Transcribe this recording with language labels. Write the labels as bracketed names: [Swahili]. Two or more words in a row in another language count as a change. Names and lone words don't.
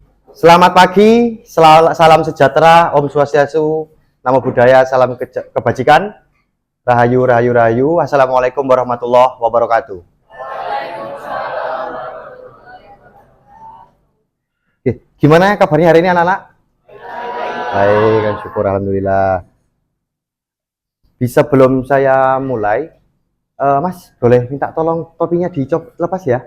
[Indonesian] Selamat pagi, salam sejahtera, [Balinese] Om Swastiastu, [Pali] Namo Buddhaya, [Indonesian] salam kebajikan, Rahayu, Rahayu, Rahayu. [Arabic] السلام عليكم ورحمة الله وبركاته. [Indonesian] Gimana kabarnya hari ini anak-anak? Baik, kan syukur, alhamdulillah. Bisa belum saya mulai, Mas, boleh minta tolong topinya dilepas ya?